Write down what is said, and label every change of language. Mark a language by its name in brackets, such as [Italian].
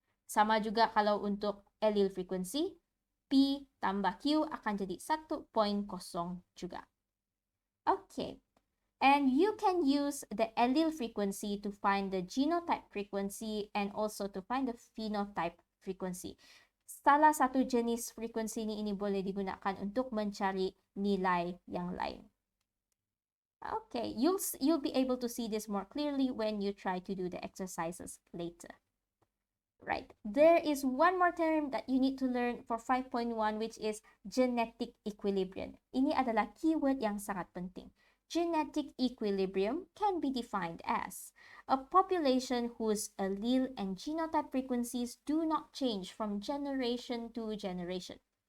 [Malay] Sama juga kalau untuk allele frequency, P tambah Q akan jadi 1.0 juga. [English] Okay, and you can use the allele frequency to find the genotype frequency and also to find the phenotype frequency. [Malay] Salah satu jenis frekuensi ini boleh digunakan untuk mencari nilai yang lain. [English] Okay, you'll be able to see this more clearly when you try to do the exercises later. Right, there is one more term that you need to learn for 5.1, which is genetic equilibrium. [Malay] Ini adalah keyword yang sangat penting. [English] Genetic equilibrium can be defined as a population whose allele and genotype frequencies do not change from generation to generation.